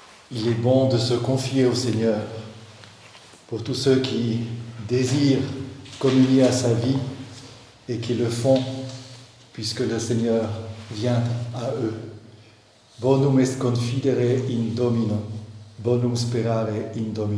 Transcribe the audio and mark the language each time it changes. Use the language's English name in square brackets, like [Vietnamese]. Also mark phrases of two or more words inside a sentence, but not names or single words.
[French] Il est bon de se confier au Seigneur pour tous ceux qui désirent communier à sa vie et qui le font puisque le Seigneur vient à eux. [Latin] Bonum est confidere in Domino, bonum sperare in Domino.